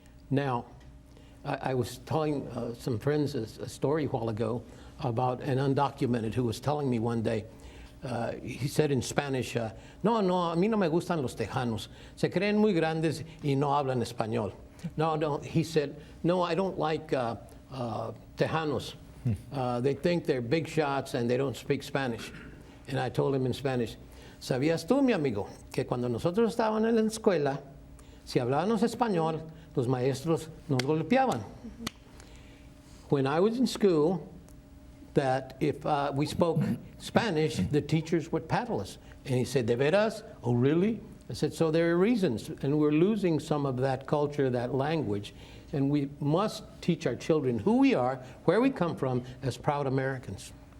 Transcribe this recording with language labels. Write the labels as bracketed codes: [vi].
[en] Now, I was telling some friends a story a while ago about an undocumented who was telling me one day, he said in Spanish, [es] no, a mí no me gustan los tejanos. Se creen muy grandes y no hablan español. [en] No, he said, no, I don't like tejanos. They think they're big shots and they don't speak Spanish. And I told him in Spanish, [es] ¿sabías tú, mi amigo, que cuando nosotros estábamos en la escuela, si hablábamos español, los maestros nos golpeaban? [en] When I was in school, that if we spoke Spanish, the teachers would paddle us. And he said, [es] ¿de veras? [en] Oh, really? I said, so there are reasons, and we're losing some of that culture, that language, and we must teach our children who we are, where we come from, as proud Americans.